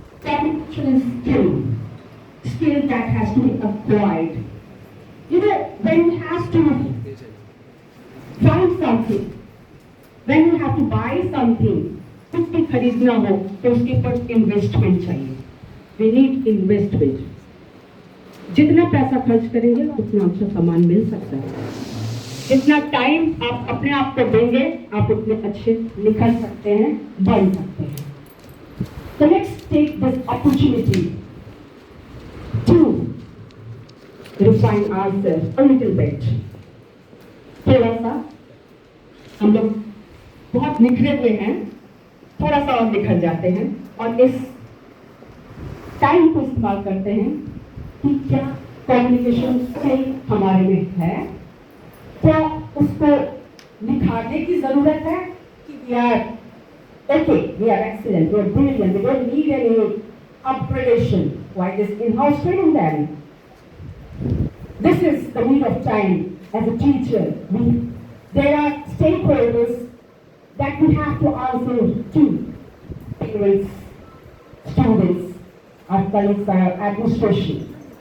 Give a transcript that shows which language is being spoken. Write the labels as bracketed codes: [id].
[en] Communication is skill that has to be acquired. You know, when you have to find something, when you have to buy something, [hi] कुछ भी खरीदना हो तो उसके ऊपर investment चाहिए. [en] We need investment. [hi] जितना पैसा खर्च करेंगे उतना अच्छा सामान मिल सकता है. जितना टाइम आप अपने आप को देंगे आप उतने अच्छे निखर सकते हैं, बन सकते हैं. [en] So let's take this opportunity to refine ourselves a little bit. [hi] थोड़ा सा हम लोग बहुत निखरे हुए हैं, थोड़ा सा और निखर जाते हैं और इस टाइम को इस्तेमाल करते हैं कि क्या कम्युनिकेशन स्किल हमारे में है, क्या उसको निखारने की जरूरत है कि [en] we are okay, we are excellent, we are brilliant, we don't need any upgradation. Why this in-house training then? This is the need of time as a teacher. There are stakeholders that we have to answer to: parents, students, our colleagues, our administration.